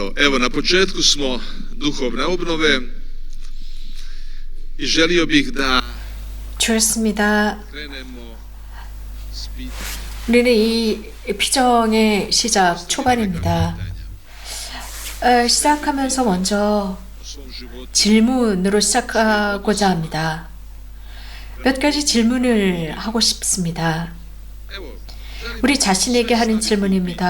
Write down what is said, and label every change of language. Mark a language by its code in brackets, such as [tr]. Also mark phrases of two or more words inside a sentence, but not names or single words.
[hr] Evo, na početku smo duhovne obnove i želio bih da [ko] 좋습니다. [hr] krenemo s pitanjem. [ko] 우리는 이 피정의 시작 초반입니다. 시작하면서 먼저 질문으로 시작하고자 합니다. 몇 가지 질문을 하고 싶습니다. 우리 자신에게 하는 질문입니다.